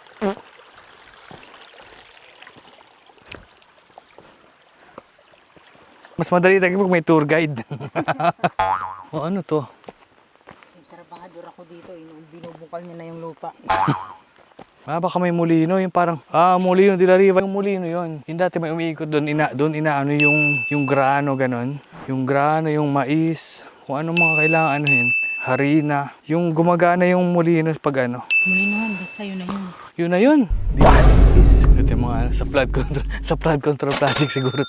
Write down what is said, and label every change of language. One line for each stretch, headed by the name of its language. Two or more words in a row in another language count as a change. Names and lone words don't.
Filipino: Mas madali talaga pag may tour guide. O ano to? May trabahador ako dito. Binubukal niya na yung lupa. Baka may mulino, yung parang, mulino de la Riva, yung mulino yun. Yung dati may umiikot doon, inaano yung grano, ganon. Yung grano, yung mais, kung ano mga kailangan anuhin. Harina, yung gumagana yung mulino pag ano. Mulinohan, basta yun na yun. Yun na yun. Di ba? Ito yung mga sa
English: flood control project
Filipino: siguro.